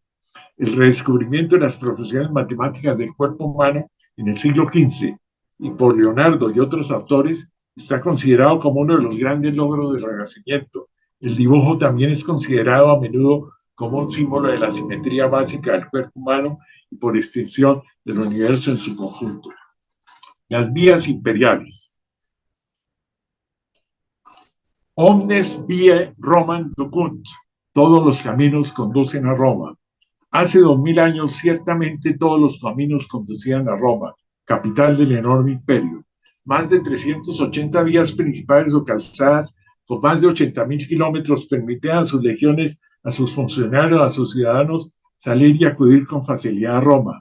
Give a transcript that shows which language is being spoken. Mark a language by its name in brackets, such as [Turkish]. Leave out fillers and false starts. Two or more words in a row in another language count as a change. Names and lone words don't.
[Spanish] El redescubrimiento de las proporciones matemáticas del cuerpo humano en el siglo XV y por Leonardo y otros autores está considerado como uno de los grandes logros del Renacimiento. El dibujo también es considerado a menudo como un símbolo de la simetría básica del cuerpo humano y por extensión del universo en su conjunto. Las vías imperiales. [Latin] Omnes viae Romam ducunt. [Spanish] Todos los caminos conducen a Roma. Hace 2000 años, ciertamente todos los caminos conducían a Roma, capital del enorme imperio. Más de 380 vías principales o calzadas con más de 80.000 kilómetros permitían a sus legiones, a sus funcionarios, a sus ciudadanos salir y acudir con facilidad a Roma.